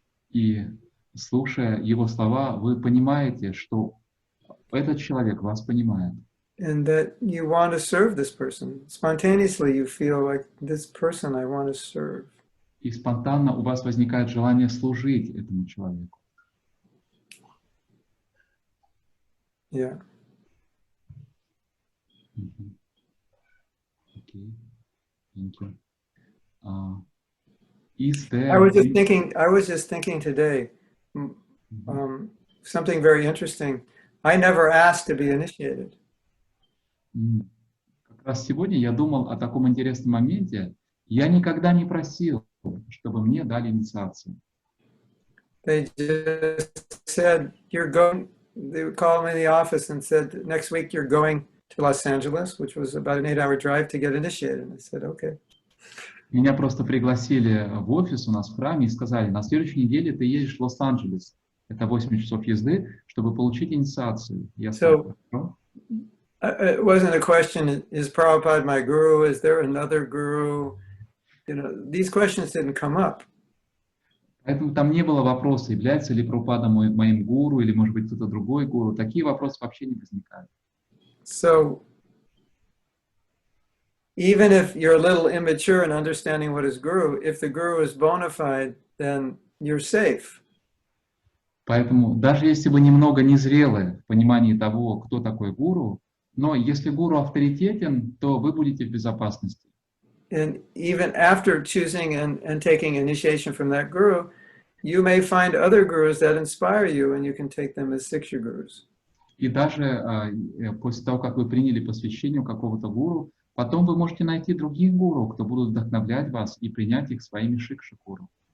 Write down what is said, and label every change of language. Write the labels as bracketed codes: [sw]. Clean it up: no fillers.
[ru] И, слушая его слова, вы понимаете, что этот человек вас понимает. [en] And that you want to serve this person. Spontaneously, you feel like this person I want to serve. [ru] И спонтанно у вас возникает желание служить этому человеку. [en] Yeah. Okay. Thank you. Is there... I was just thinking today, something very interesting. I never asked to be initiated. [ru] Как раз сегодня я думал о таком интересном моменте. Я никогда не просил, чтобы мне дали инициацию. [en] They just said, you're going, they called me in the office and said, next week you're going to Los Angeles, which was about an 8-hour drive to get initiated. And I said, okay. [ru] Меня просто пригласили в офис у нас в храме и сказали, на следующей неделе ты едешь в Лос-Анджелес. Это 8 часов езды, чтобы получить инициацию. Я сказал, хорошо. [en] It wasn't a question, is Prabhupada my guru? Is there another guru? These questions didn't come up. [ru] Поэтому там не было вопроса, является ли Прабхупада моим гуру, или, может быть, кто-то другой гуру. Такие вопросы вообще не возникают. [en] So, even if you're a little immature in understanding what is guru, if the guru is bona fide, then you're safe. [ru] Поэтому даже если вы немного незрелы в понимании того, кто такой гуру, но если гуру авторитетен, то вы будете в безопасности. [en] And even after choosing and taking initiation from that guru, you may find other gurus that inspire you, and you can take them as Siksha gurus. [ru] И даже после того, как вы приняли посвящение у какого-то гуру, потом вы можете найти других гуру, кто будут вдохновлять вас и принять их своими шикша-гуру.